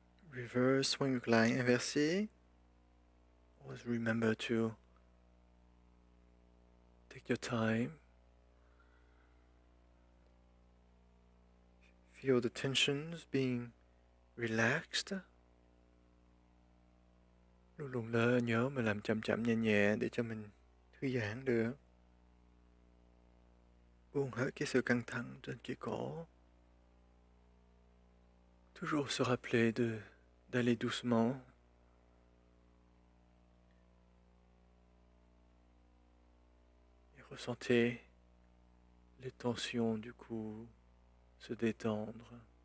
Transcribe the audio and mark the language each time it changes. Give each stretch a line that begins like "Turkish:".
English: Reverse swing line inversé. Always remember to take your time. Feel the tensions being relaxed.
Vietnamese: Luôn luôn nhớ mình làm chậm chậm nhẹ nhẹ để cho mình thư giãn được. Buông hết cái sự căng thẳng trên cái cổ.
French: Toujours se rappeler d'aller doucement. Et ressentez les tensions du cou se détendre.